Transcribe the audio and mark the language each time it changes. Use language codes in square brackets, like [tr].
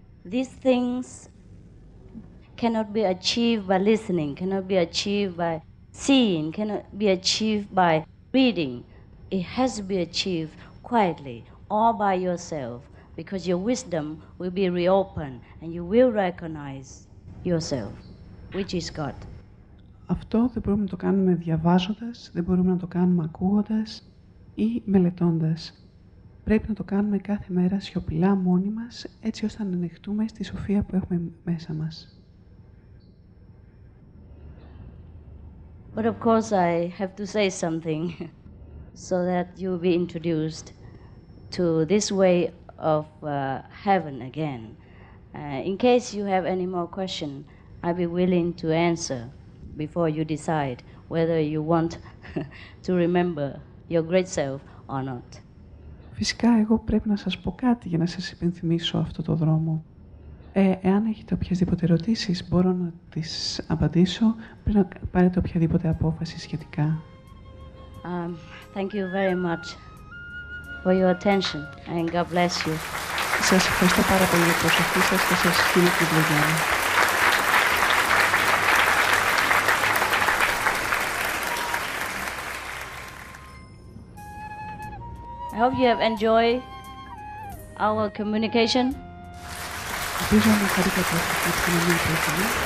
[en] These things cannot be achieved by listening, cannot be achieved by seeing, cannot be achieved by reading. It has to be achieved quietly, all by yourself, because your wisdom will be reopened and you will recognize yourself, which is God. [el] Αυτό δεν μπορούμε να το κάνουμε διαβάζοντας, δεν μπορούμε να το κάνουμε ακούγοντας ή μελετώντας. Πρέπει να το κάνουμε κάθε μέρα σιωπηλά μόνοι μας, έτσι ώστε να ανοιχτούμε στη σοφία που έχουμε μέσα μας. [en] But of course I have to say something so that you'll be introduced to this way of heaven again. In case you have any more question, I'll be willing to answer before you decide whether you want to remember your great self or not. [el] Φυσικά, εγώ πρέπει να σας πω κάτι για να σας υπενθυμίσω αυτό το δρόμο. Εάν έχετε οποιασδήποτε ερωτήσεις, μπορώ να τις απαντήσω πριν να πάρετε οποιαδήποτε απόφαση σχετικά. [en] Thank you very much for your attention and God bless you. [el] Σας ευχαριστώ πάρα πολύ για την προσοχή σας και σας στείλω την ευλογία μου. [en] I hope you have enjoyed our communication. [el] Ελπίζω να χαρήκατε αυτή την επικοινωνία που έχουμε.